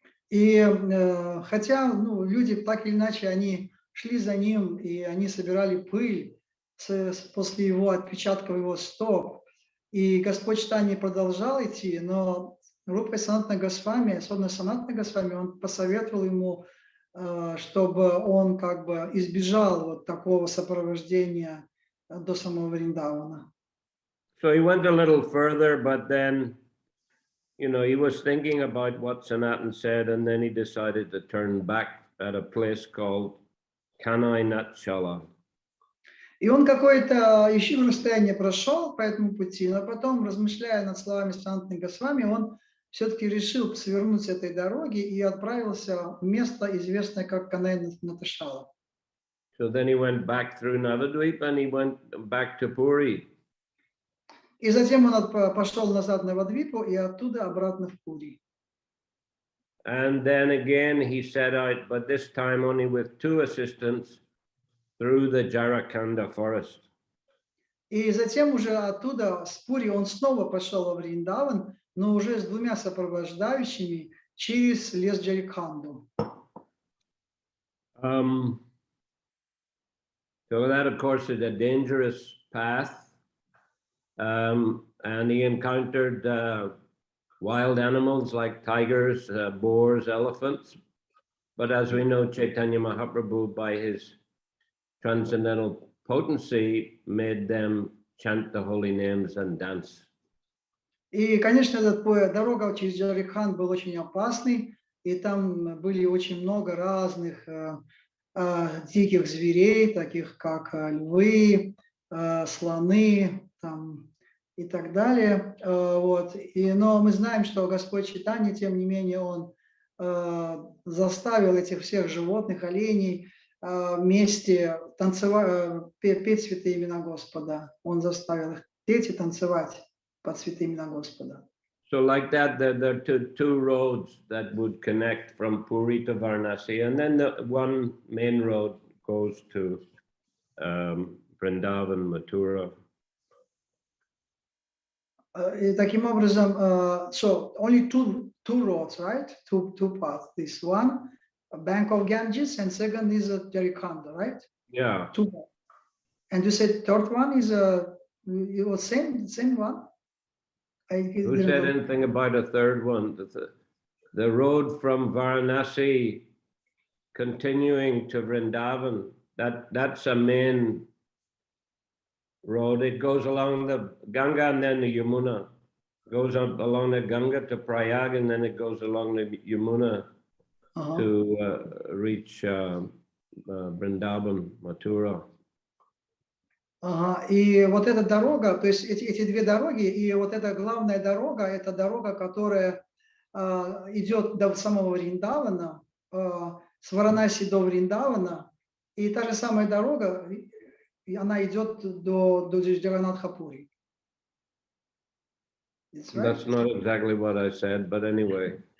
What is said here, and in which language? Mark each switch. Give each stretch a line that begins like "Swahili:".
Russian: И хотя люди так или иначе, они шли за ним, и они собирали пыль после его отпечатков его стоп. И Господь Чайтанья продолжал идти, но Рупа Санатана Госвами, особенно Санатана Госвами, он посоветовал ему, чтобы он как бы избежал вот такого сопровождения до самого Вриндавана.
English: So he went a little further, but then, he was thinking about what Sanatan said, and then he decided to turn back at a place called Kanai Natshala.
Russian: И он какое-то еще расстояние прошел по этому пути, но потом, размышляя над словами Санатаны Госвами, он все-таки решил свернуть с этой дороги и отправился в место, известное как Канай Наташала.
English: So then he went back through Navadvip and he went back to Puri.
Russian: И затем он пошел назад на Навадвипу и оттуда обратно в Пури.
English: And then again he set out, but this time only with 2 assistants, through the Jharakanda forest.
Russian: И затем уже оттуда, с Пури, он снова пошел во Вриндаван, но уже с 2 сопровождающими через лес Джарикханду.
English: So that, of course, is a dangerous path. and he encountered wild animals like tigers, boars, elephants. But as we know, Chaitanya Mahaprabhu, by his transcendental potency, made them chant the holy names and dance.
Russian: И, конечно, дорога через Джарикханд был очень опасный, и там были очень много разных диких зверей, таких как львы, слоны там, и так далее. Вот. Но мы знаем, что Господь Чайтанья, тем не менее, Он заставил этих всех животных, оленей вместе танцевать, петь святые имена Господа. Он заставил их петь и танцевать под святые имена Господа.
English: So like that, there are two roads that would connect from Puri to Varanasi, and then the one main road goes to Vrindavan, Mathura.
Russian: И таким образом,
English: so only two roads, right? Two paths. This one, a bank of Ganges, and second is a Jarikhanda, right? Yeah. Two. And you said third one is it was same one. Who said anything about a third one? The road from Varanasi continuing to Vrindavan, that's a main road. It goes along the Ganga and then the Yamuna. Goes up along the Ganga to Prayag, and then it goes along the Yamuna to reach Vrindavan, Mathura.
Russian: И вот эта дорога, то есть эти две дороги, и вот эта главная дорога, это дорога, которая идет до самого Вриндавана, с Варанаси до Вриндавана, и та же самая дорога, она идет до Джаганнатха-Пури.
English: That's not exactly what I said, but anyway.